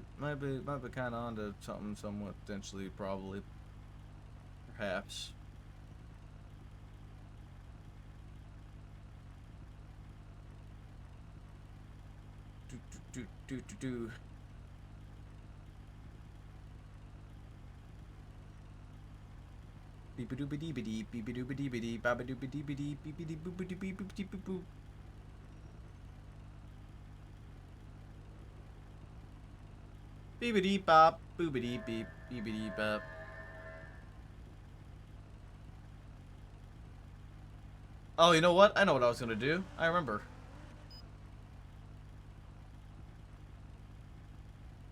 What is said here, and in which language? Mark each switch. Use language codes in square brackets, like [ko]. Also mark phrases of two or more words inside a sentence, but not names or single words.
[en] Might be kind of onto something somewhat, potentially, probably. Perhaps. Do. Beep-a-doop-a-dee-ba-dee, beep-a-doop-a-dee-ba-dee, ba-ba-doop-a-dee-ba-dee, beep-a-dee-boop-a-dee-boop-a-dee-boop. Beep-a-dee-bop, boop-a-dee-beep, beep-a-dee-bop. Oh, you know what? I know what I was gonna do. I remember.